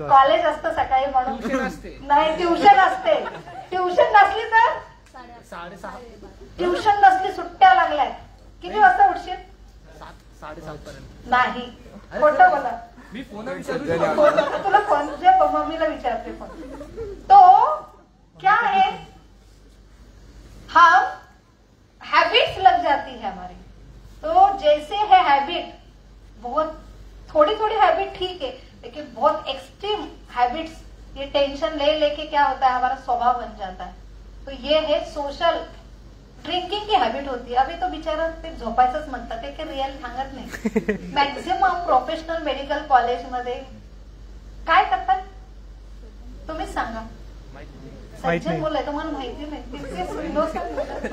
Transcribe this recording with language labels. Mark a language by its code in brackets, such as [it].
[mr] College असतं सकाळी म्हणून नाही ट्युशन असते. ट्युशन नसली तर ट्युशन नसली सुट्ट्या लागल्यात किती वाजता उठशील? 7:30 नाही खोटं बोला. तुला फोन मम्मीला विचारते फोन. [hi] तो क्या है हम हैबिट्स लग जाती है हमारी. तो जैसे है हैबिट बहुत थोड़ी थोड़ी हैबिट ठीक है लेकिन बहुत एक्सट्रीम हैबिट्स ये टेंशन ले लेके क्या होता है हमारा स्वभाव बन जाता है. तो ये है सोशल ड्रिंकिंग की हॅबिट होती. [mr] अभी तो बिचारा ते झोपायचंच म्हणतात ते काही रिअल सांगत नाही. मॅक्झिमम प्रोफेशनल मेडिकल कॉलेजमध्ये काय करतात तुम्हीच सांगा. सज्जन मुलं आहे तुम्हाला माहिती नाही.